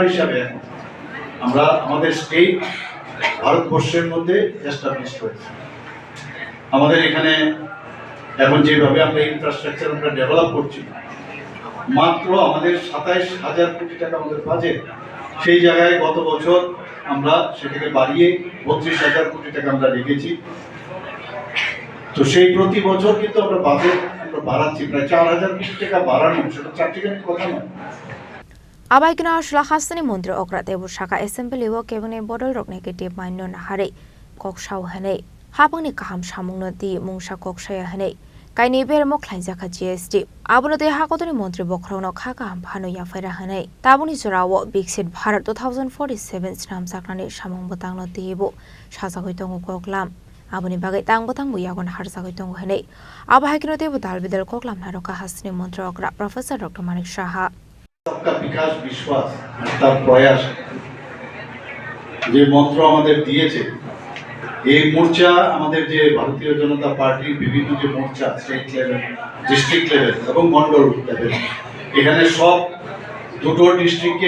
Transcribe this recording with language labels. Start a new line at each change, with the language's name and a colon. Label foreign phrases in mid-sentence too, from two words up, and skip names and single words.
Bangla: হিসাবে এখন আমরা আমাদের স্টেট ভারতবর্ষের মধ্যে এস্টাবলিশ হয়েছে আমাদের এখানে এখন যেভাবে আমরা ইনফ্রাস্ট্রাকচার আমরা ডেভেলপ করছি মাত্র আমাদের 27,000 কোটি টাকা আমাদের বাজেট সেই জায়গায় গত বছর আমরা সেটাকে বাড়িয়ে 32,000 কোটি টাকা আমরা রেখেছি তো সেই প্রতি বছর কিন্তু আমরা বাজেট আমরা বাড়াচ্ছি প্রায় 4,000 কোটি টাকা বাড়ানো সেটা চারটিখানি কথা নয়
Kok Borok: Abohaikhe Hasteni Mantri Okra Tebu Saka Assembly wo Cabinet Bodol Rok Negative Minor Naharwi Koksao Hene Haphangni Kaham Samungno Di Mungsha Koksaya Hene Kaini Ber Mokhlainjaka GST Abunote Hasteni Mantri Okra Khaka Phano Yafaira Hene Tabukni jorao Bixit Bharat 2047 Snam Saknani Samungbotangno Tibu Chasalo Tongo Koklam Aboni Bagwi Tangbotang Buyagon Harsagwi Tongo Hene Abohaikhe Tebu Dalbidal Koklam Naroka Hasteni Mantri Okra Prof Dr. Manik Saha
Hindi: सबका विकास विश्वास
Bangla: তার প্রয়াস যে মন্ত্র আমাদের দিয়েছে এই মোর্চা আমাদের যে ভারতীয় জনতা পার্টির বিভিন্ন যে মোর্চা
English: state level district level
Bangla: এবং মন্ডল লেভেল এখানে সব দুটো ডিস্ট্রিক্টে